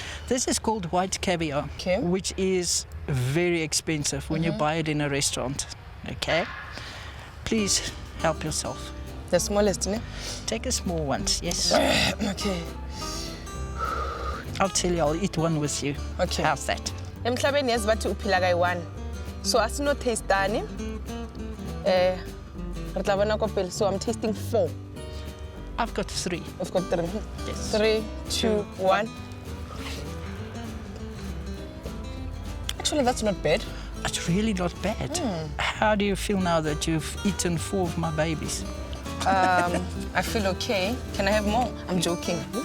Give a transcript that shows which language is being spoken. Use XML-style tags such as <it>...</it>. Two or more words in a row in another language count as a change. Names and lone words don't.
<en>This is called white caviar, which is very expensive when you buy it in a restaurant. Okay? Please help yourself. The smallest, ne? Take a small one, yes. Okay. I'll tell you, I'll eat one with you. Okay. How's that?</en> <zu>Emhlabeni yazibathi uphila kayi-1. So asino tastani.</zu> <tn>Re tla bona ko pele.</tn> <en>So I'm tasting 4. I've got 3. I've got 3. Yes. 3, 2, 1. Actually, that's not bad. It's really not bad. How do you feel now that you've eaten 4 of my babies? I feel okay. Can I have more? I'm joking.</en>